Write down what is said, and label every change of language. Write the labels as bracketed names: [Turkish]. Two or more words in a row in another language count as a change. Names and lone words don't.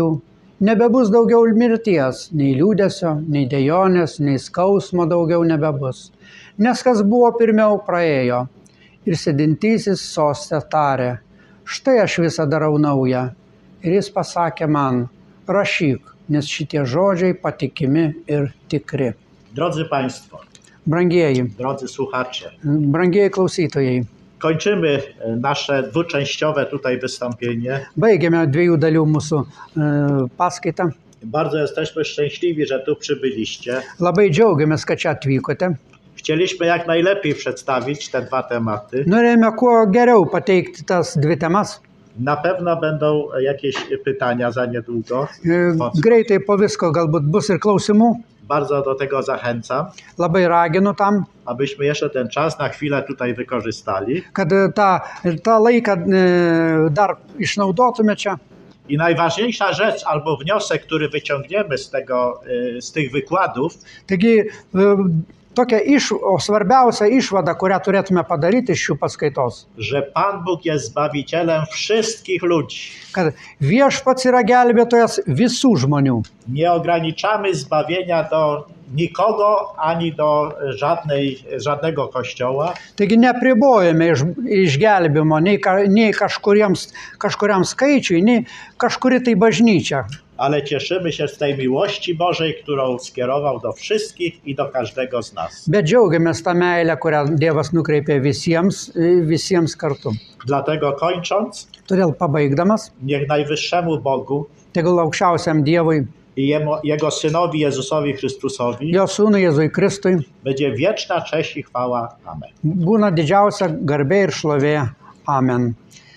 [Lithuanian] Nebebus daugiau mirties, nei liūdesio, nei dejonės, nei skausmo daugiau nebebus. Nes kas buvo pirmiau praėjo. Ir sėdintysis soste tarė, štai aš visą darau naują. Ir jis pasakė man, rašyk, nes šitie žodžiai patikimi ir tikri. [Polish] Drodzy Państwo, [Lithuanian] Brangieji, [Polish] drodzy słuchacze, [Lithuanian] brangieji klausytojai, [Polish] kończymy nasze dwuczęściowe tutaj wystąpienie. [Lithuanian] baigėme 2 dalių mūsų paskaitą. [Polish] Bardzo jesteśmy szczęśliwi, że tu przybyliście. [Lithuanian] Labai džiaugiamės, kad čia atvykote. [Polish] Chcieliśmy jak najlepiej przedstawić te dwa tematy. [Lithuanian] Norėjome kuo geriau pateikti tas 2 temas. [Polish] Na pewno będą jakieś pytania za niedługo. [Lithuanian] Greitai po visko galbūt bus ir klausimų. [Polish] Bardzo do tego zachęcam, [Lithuanian] Labai raginu tam, [Polish] abyśmy jeszcze ten czas na chwilę tutaj wykorzystali. [Lithuanian] kad tą laiką dar išnaudotume čia. [Polish] I najważniejsza rzecz albo wniosek, który wyciągniemy z tych wykładów, [Lithuanian] Taigi tokia svarbiausia išvada, kurią turėtume padaryti iš šių paskaitos, [Polish] że Pan Bóg jest Zbawicielem wszystkich ludzi. [Lithuanian] kad viešpats yra gelbėtojas visų žmonių. [Polish] Nie ograniczamy zbawienia do nikogo ani do żadnego kościoła, [Lithuanian] Taigi nepribojame išgelbimo nei kažkuriam skaičiui, nei kažkuri tai bažnyčia. [Polish] ale cieszymy się z tej miłości Bożej, którą skierował do wszystkich i do każdego z nas. [Lithuanian] Bet džiaugiamės tą meilę, kurią Dievas nukreipė visiems kartu. [Polish] Dlatego kończąc, [Lithuanian] Todėl pabaigdamas, [Polish] niech najwyższemu Bogu [Lithuanian] tegul aukščiausiam Dievui, [Polish] i Jego Synowi Jezusowi Chrystusowi [Lithuanian] jo sūnui Jėzui Kristui, [Polish] będzie wieczna cześć i chwała. Amen. [Lithuanian] būna didžiausia garbė ir šlovė. Amen.